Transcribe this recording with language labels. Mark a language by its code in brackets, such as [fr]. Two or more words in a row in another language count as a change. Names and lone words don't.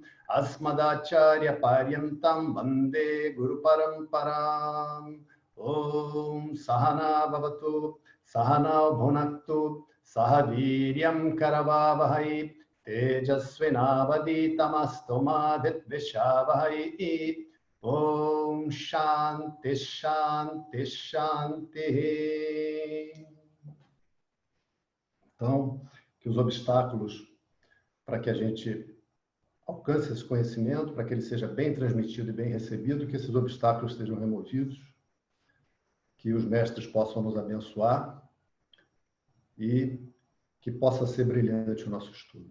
[sa] अस्मदाचार्य पर्यन्तं वन्दे गुरु परम्परां ॐ सहना भवतु सहना भुनक्तु सहवीर्यं करवावहै तेजस्विनावदितमस्तु मधित्विषावहै ॐ शान्ति शान्ति शान्ति. [pt] Então, que os obstáculos para que a gente alcance esse conhecimento, para que ele seja bem transmitido e bem recebido, que esses obstáculos sejam removidos, que os mestres possam nos abençoar e que possa ser brilhante o nosso estudo.